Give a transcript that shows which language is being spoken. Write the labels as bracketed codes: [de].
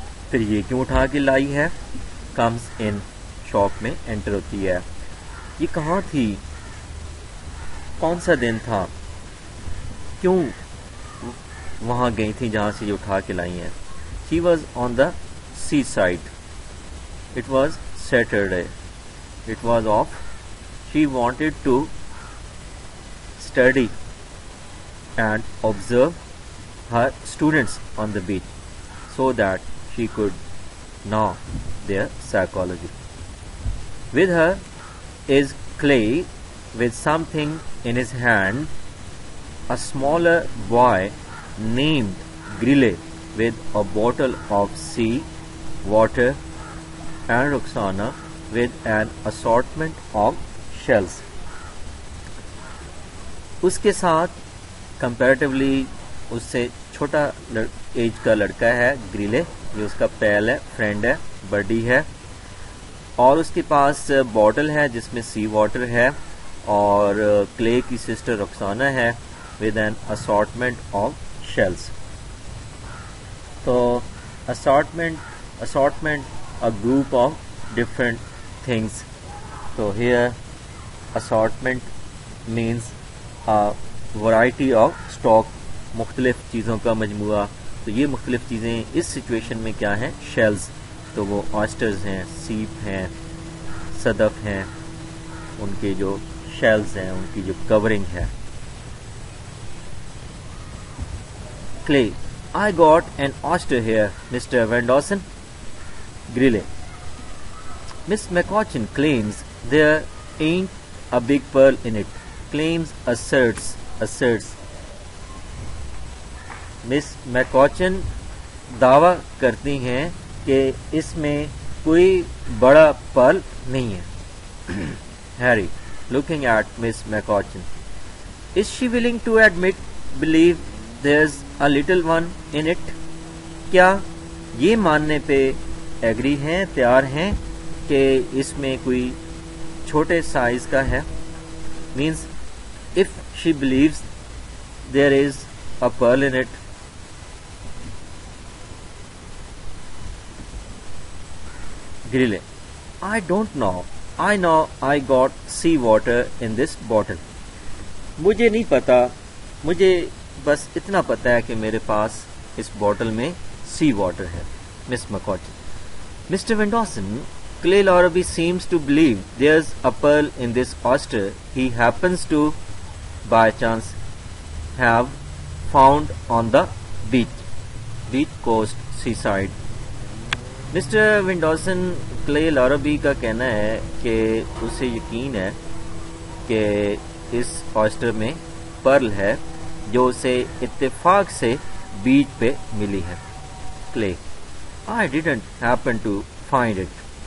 [ur] پھر یہ کیوں اٹھا کے لائی ہے؟ [en] comes in, [ur] شاپ میں انٹر ہوتی ہے. یہ کہاں تھی؟ کون سا دن تھا؟ کیوں وہاں گئی تھی جہاں سے یہ اٹھا کے لائی ہیں؟ [en] She was on the seaside. It was Saturday. It was off. She wanted to study and observe her students on the beach so that she could know their psychology. With her is Clay with something in his hand. A smaller boy named Grillet with a bottle of sea water and Roxana with an assortment of shells. [ur] اس کے ساتھ comparatively اس سے چھوٹا age کا لڑکا ہے گریلے، جو اس کا پیل ہے، فرینڈ ہے، بڈی ہے، اور اس کے پاس بوٹل ہے جس میں سی واٹر ہے، اور کلے کی سسٹر رخسانہ ہے [en] with an assortment of shells. So assortment a group of different things. So here assortment means a variety of stock، [ur] مختلف چیزوں کا مجموعہ. تو یہ مختلف چیزیں اس سچویشن میں کیا ہیں؟ شیلز. تو وہ آسٹرز ہیں، سیپ ہیں، صدف ہیں، ان کے جو شیلز ہیں، ان کی جو کورنگ ہے. [en] Clay, I got an oyster here, Mr. Van Dawson. Grillet. Miss McCutcheon claims there ain't a big pearl in it. Claims asserts. [ur] Miss McCutcheon دعویٰ کرتی ہیں کہ اس میں کوئی بڑا پرل نہیں ہے. [en] Harry, looking at Miss McCutcheon. Is she willing to believe there's a little one in it? [ur] کیا یہ ماننے پہ ایگری ہیں، تیار ہیں کہ اس میں کوئی چھوٹے سائز کا ہے؟ Means [en] if she believes there is a pearl in it. Grillet. I don't know. I know I got sea water in this bottle. [ur] مجھے نہیں پتا، مجھے بس اتنا پتا ہے کہ میرے پاس اس بوٹل میں سی واٹر ہے. مس مکوچن. [en] Mr Van Dawson, Clay Larrabee seems to believe there's a pearl in this oyster he happens to by chance have found on the beach coast seaside. [ur] Mister ونڈوسن clay لاربی کا کہنا ہے کہ اسے یقین ہے کہ اس آئسٹر میں پرل ہے جو اسے اتفاق سے بیچ پہ ملی ہے. Clay. [en] I didn't happen to find it.